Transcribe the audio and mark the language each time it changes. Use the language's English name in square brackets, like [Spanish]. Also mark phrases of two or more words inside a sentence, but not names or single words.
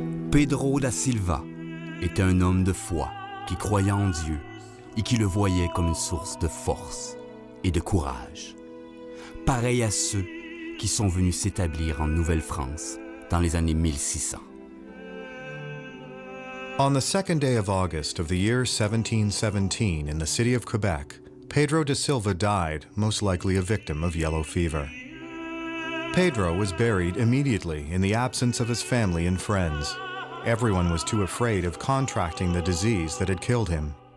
[French] Pedro da Silva était un homme de foi qui croyait en Dieu et qui le voyait comme une source de force et de courage, pareil à ceux qui sont venus s'établir en Nouvelle-France dans les années 1600. [English] On the second day of August of the year 1717 in the city of Quebec, Pedro da Silva died, most likely a victim of yellow fever. Pedro was buried immediately in the absence of his family and friends. Everyone was too afraid of contracting the disease that had killed him.